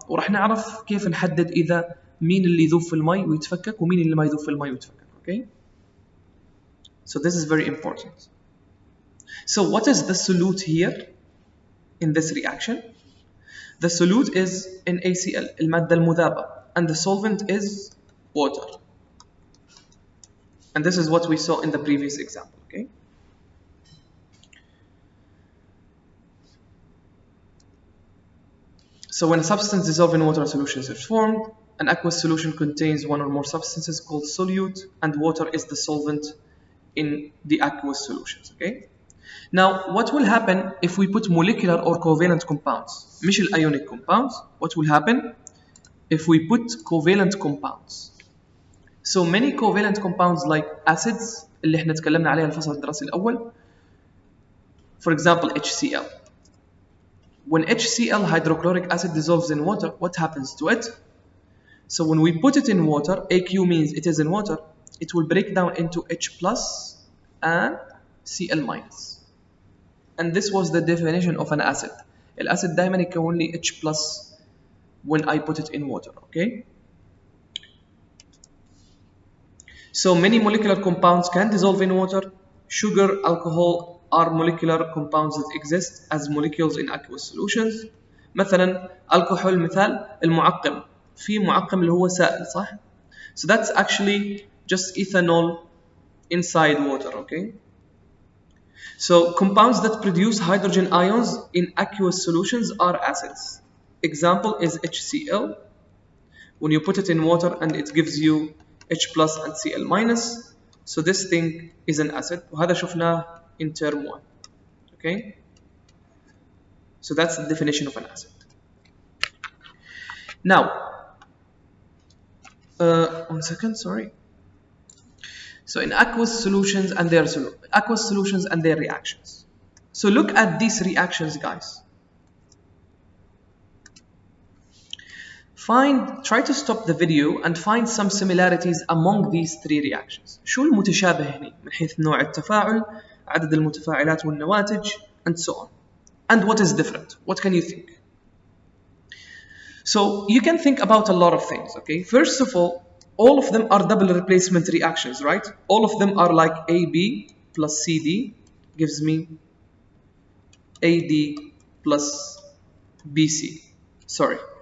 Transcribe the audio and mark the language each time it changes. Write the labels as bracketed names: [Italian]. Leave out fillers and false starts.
[Arabic] وراح نعرف كيف نحدد إذا مين اللي يذوب في الماء ويتفكك ومين اللي ما يذوب في الماء ويتفكك. [English] Okay, so this is very important. So what is the solute here in this reaction? The solute is NaCl, [Arabic] المادة المذابة, [English] and the solvent is water. And this is what we saw in the previous example, okay? So when a substance dissolves in water, a solution is formed. An aqueous solution contains one or more substances called solute, and water is the solvent in the aqueous solutions, okay? Now, what will happen if we put molecular or covalent compounds? مش ionic compounds. What will happen if we put covalent compounds? So many covalent compounds like acids [Arabic] اللي احنا تكلمنا عليها الفصل الدراسي الأول. [English] For example, HCl. When HCl, hydrochloric acid, dissolves in water, what happens to it? So when we put it in water, AQ means it is in water, it will break down into H plus and Cl minus. And this was the definition of an acid. [Arabic] الأسيد دائما يكون لي [English] H plus when I put it in water. Okay. So many molecular compounds can dissolve in water. Sugar, alcohol are molecular compounds that exist as molecules in aqueous solutions. [Arabic] مثلا alcohol مثال المعقم. في معقم اللي هو سائل صح؟ [English] So that's actually just ethanol inside water, okay? So compounds that produce hydrogen ions in aqueous solutions are acids. Example is HCl. When you put it in water and it gives you H plus and Cl minus, so this thing is an acid. [Arabic] وهذا شفناه [English] in term 1. Okay? So that's the definition of an acid. Now, 1 second, sorry. So in aqueous solutions and their reactions. So look at these reactions, guys. Try to stop the video and find some similarities among these three reactions. [Arabic] شو المتشابه هنا من حيث نوع التفاعل، عدد المتفاعلات والنواتج, [English] and so on. And what is different? What can you think? So you can think about a lot of things, okay? First of all of them are double replacement reactions, right? All of them are like AB plus CD gives me AD plus BC. Sorry.